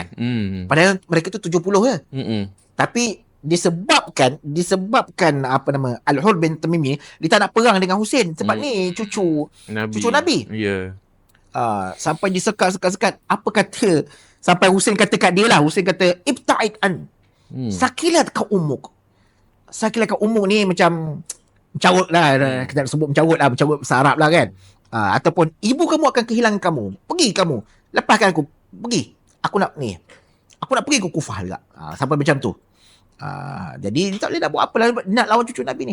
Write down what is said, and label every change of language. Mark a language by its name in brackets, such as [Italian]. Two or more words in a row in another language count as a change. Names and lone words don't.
[Malay] Padahal mereka tu 70 je. Tapi disebabkan Al-Hur bin Tamimi dia tak nak perang dengan Husain sebab ni cucu Nabi. Ya. Sampai disekat. Apa kata sampai Husain kata kat dia lah. [Arabic] Husain kata ابتعد عن. ثكلتك أمك. ثكلتك أمك [Malay] ni macam mencarut lah. Kita nak sebut mencarut bahasa Arab lah kan. Ataupun ibu kamu akan kehilangan kamu. Pergi kamu. Lepaskan aku. Pergi. Aku nak pergi ke Kufah juga. Sampai macam tu. Jadi dia tak boleh nak buat apa lah, nak lawan cucu Nabi ni.